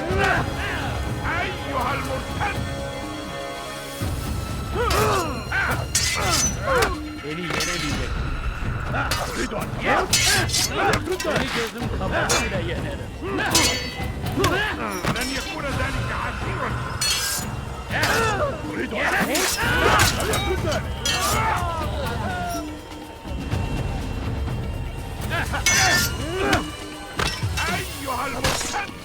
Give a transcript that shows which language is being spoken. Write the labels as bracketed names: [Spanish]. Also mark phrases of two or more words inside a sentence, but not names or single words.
[Arabic] أيها المرتد! [Turkish] Seni gözüm kapalı bile yenerim. [Arabic] لن يكون ذلك عسيرا. أريد أن أموت. لا يكن ذلك. أيها المرتد.